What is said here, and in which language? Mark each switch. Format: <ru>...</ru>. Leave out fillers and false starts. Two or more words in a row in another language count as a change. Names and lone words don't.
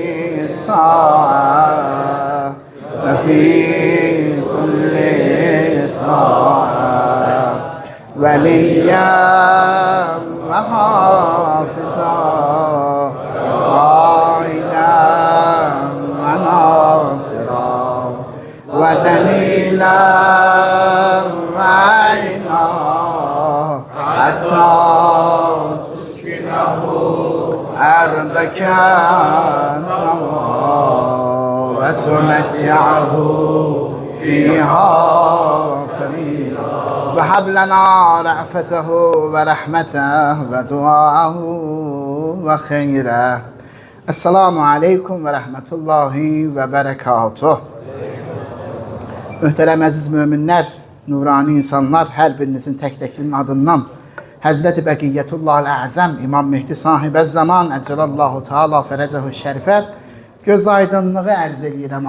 <ar>الساعة وفي كل ساعة وليا وحافظا قائدا وناصرا ودليلا وعينا حتى تسكنه أرضك وتمتعه فيها طويلا وهب لنا رأفته ورحمته ودعاءه وخيره. السلام عليكم ورحمة الله وبركاته.</ar> <az>Möhtərəm əziz möminlər, nurani insanlar, hər birinizin tək-təklinin adından Həzrəti</az> <ar>بقية الله الأعظم</ar> <az>İmam Mehdi sahibə zaman</az> <ar>عجل الله تعالى فرجه</ar> <az>şərifə göz aydınlığı ərz edirəm.</az>